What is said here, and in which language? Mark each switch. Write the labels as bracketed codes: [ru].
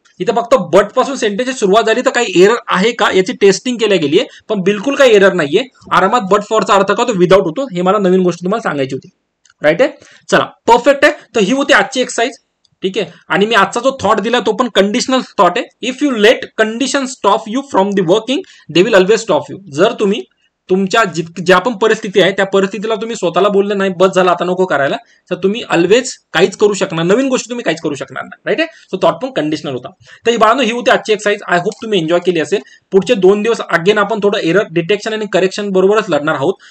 [mr] इथे फक्त बट पासून सेंटेन्सची सुरुवात झाली तर काही एरर आहे का याची टेस्टिंग केल्या गेली आहे, पण बिलकुल काही एरर नाहीये. आरामात बट फॉरचा अर्थ का तो विदाउट होतो. हे मला नवीन गोष्ट तुम्हाला सांगायची होती. राईट आहे. चला परफेक्ट आहे. तर ही होती आजची एक्सरसाइज. ठीक आहे. आणि मी आजचा जो थॉट दिला तो पण कंडिशनल थॉट आहे. [en] If you let condition stop you from the working they will always stop you. [mr] जर तुम्ही तुमच्या ज्या पण परिस्थिती आहे त्या परिस्थितीला तुम्ही स्वतःला बोलले नाही बस झाला आता नको करायला, तर तुम्ही ऑलवेज काहीच करू शकणार, नवीन गोष्टी तुम्ही काहीच करू शकणार नाही. राईट आहे. सो थॉट पण कंडिशनल होता. तर ही बाळांनो ही होती आजची एक्सरसाइज. आय होप तुम्ही एन्जॉय केली असेल. पुढचे 2 दिवस अगेन आपण थोडं एरर डिटेक्शन आणि करेक्शन बरोबरच लढणार आहोत.